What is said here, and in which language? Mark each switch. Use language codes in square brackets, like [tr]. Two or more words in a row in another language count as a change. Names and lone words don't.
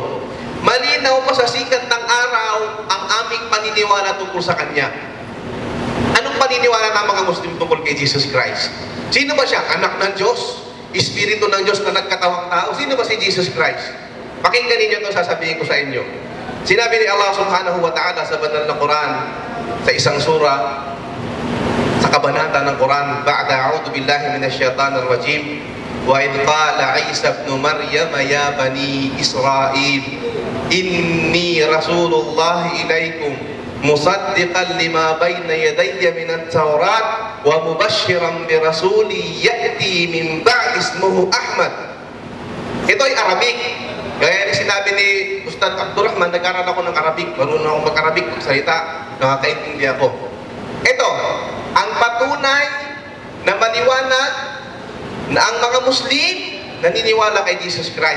[tl] Malinaw pa sa sikat ng araw ang aming paniniwala tungkol sa Kanya. Anong paniniwala ng mga Muslim tungkol kay Jesus Christ? Sino ba siya? Anak ng Diyos? Espiritu ng Diyos na nagkatawang tao? Sino ba si Jesus Christ? Pakinggan ninyo ito, sasabihin ko sa inyo. Sinabi ni Allah [ar] سبحانه وتعالى [tl] sa banal na Quran, sa isang surah, sa kabanata ng Quran, [ar] بعد أعوذ بالله من الشيطان الرجيم وإذ قال عيسى ابن مريم يا بني إسرائيل إني رسول الله إليكم مصدقا لما بين يدي من التوراة ومبشرا برسول يأتي من بعدي اسمه أحمد. [tl] Ito ay Arabic. Gaya ni sinabi ni Ustad Abdurrahman, nag-aral ako ng Arabic, marunong ako mag-Arabic, magsalita, nakakaintindi ako. Ito, ang patunay na maliwanag na ang mga Muslim naniniwala kay Jesus Christ.